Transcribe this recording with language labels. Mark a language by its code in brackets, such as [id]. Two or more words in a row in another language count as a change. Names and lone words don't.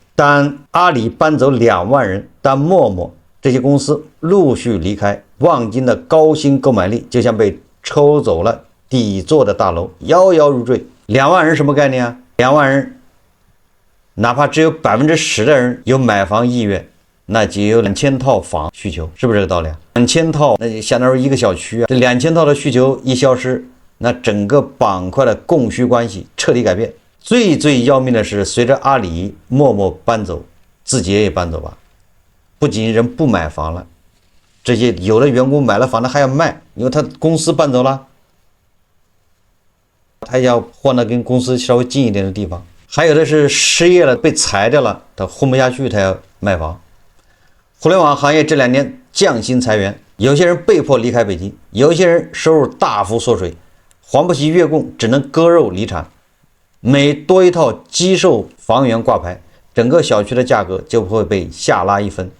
[zh] 當阿里搬走2萬人，當陌陌這些公司陸續離開，望京的高薪購買力就像被抽走了底座的大樓，搖搖欲墜。2萬人什麼概念啊？2萬人，哪怕只有10%的人有買房意願，那就有2000套房需求，是不是這個道理啊？2000套，那就相當於一個小區啊。這2000套的需求一消失，那整個板塊的供需關係徹底改变。最要命的是，隨着阿里、陌陌搬走，字節也搬走吧。不僅人不買房了，這些有的員工買了房子還要賣，因為他公司搬走了，他要換到跟公司稍微近一點的地方。還有的是失業了，被裁掉了，他混不下去，他要賣房。互聯網行業這2年降薪裁員，有些人被迫離開北京，有些人收入大幅縮水，還不起月供，只能割肉離場。每多一套机售房源掛牌，整個小區的價格就會被下拉1分。